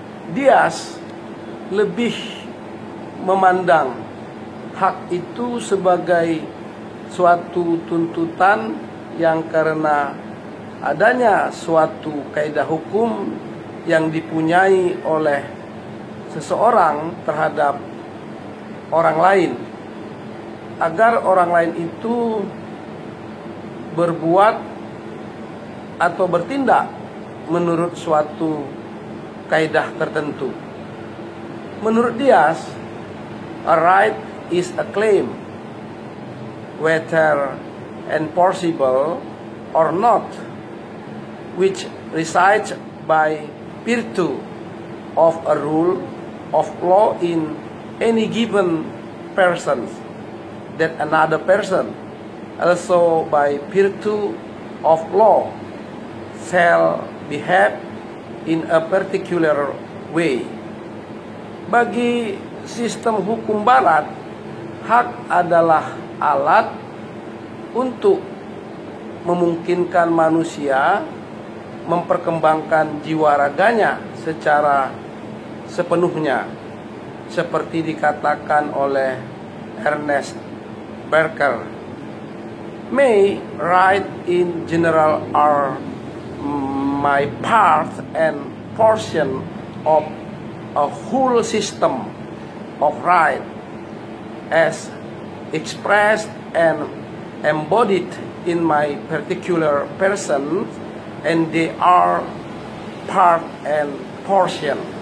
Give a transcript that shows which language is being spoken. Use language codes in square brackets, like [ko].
[id] Dias lebih memandang hak itu sebagai suatu tuntutan yang karena adanya suatu kaidah hukum yang dipunyai oleh seseorang terhadap orang lain, agar orang lain itu berbuat atau bertindak menurut suatu kaidah tertentu. Menurut Dias, [en] a right is a claim, whether enforceable or not, which resides by virtue of a rule of law in any given person, that another person also by virtue of law shall behave in a particular way. [id] Bagi sistem hukum barat, hak adalah alat untuk memungkinkan manusia memperkembangkan jiwa raganya secara sepenuhnya, seperti dikatakan oleh Ernest Barker. [en] May right in general are my part and portion of a whole system of right as expressed and embodied in my particular person, and they are part and portion.